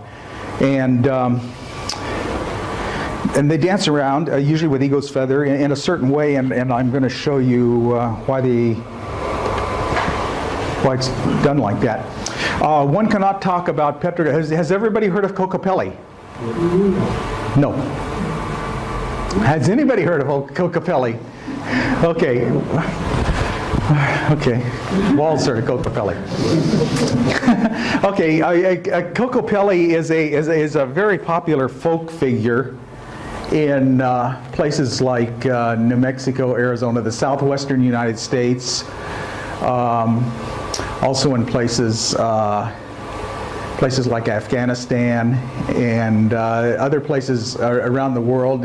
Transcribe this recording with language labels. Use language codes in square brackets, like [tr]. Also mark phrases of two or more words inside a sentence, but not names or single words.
[en] And they dance around, usually with eagle's feather, in a certain way, and I'm going to show you why it's done like that. One cannot talk about has everybody heard of Kokopelli? No. Has anybody heard of Kokopelli? Okay. Okay. Walzer Kokopelli. Okay. Kokopelli is a very popular folk figure in places like New Mexico, Arizona, the southwestern United States. also in places like Afghanistan and other places around the world.